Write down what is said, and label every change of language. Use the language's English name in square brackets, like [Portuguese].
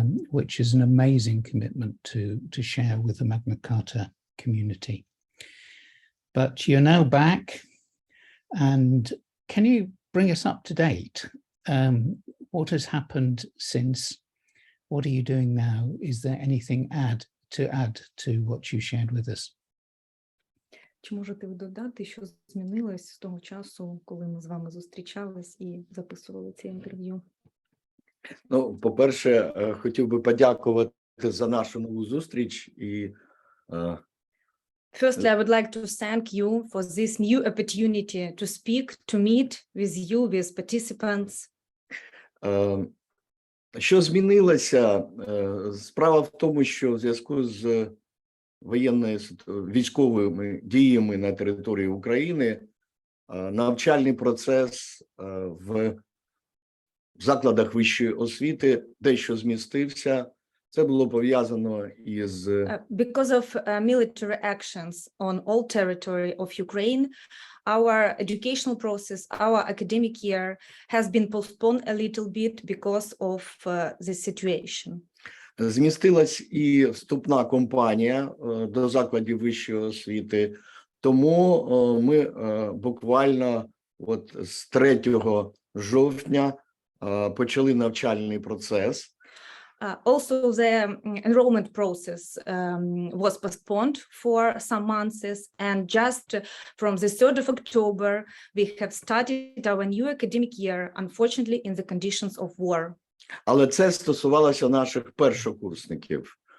[English] Which is an amazing commitment to share with the Magna Carta community. But you're now back, and can you bring us up to date? What has happened since? What are you doing now? Is there anything to add to what you shared with us? [Ukrainian] Чи можете ви додати, що змінилось з того часу, коли ми з вами зустрічались і записували це інтерв'ю? Ну, по-перше, хотів би подякувати за нашу нову зустріч і [English] Firstly, I would like to thank you for this new opportunity to speak, to meet with you, with participants. [Ukrainian] Що змінилося? Справа в тому, що в зв'язку з військовими діями на території України навчальний процес в закладах вищої освіти дещо змістився. Це було пов'язано із [English] Because of military actions on all territory of Ukraine, our educational process, our academic year has been postponed a little bit because of this situation. [Ukrainian] Змістилась і вступна кампанія до закладів вищої освіти. Тому ми буквально от з 3 жовтня почали навчальний процес. [English] Also, the enrollment process was postponed for some months, and just from the 3rd of October, we have started our new academic year, unfortunately, in the conditions of war. [Ukrainian] Але це стосувалося наших першокурсників.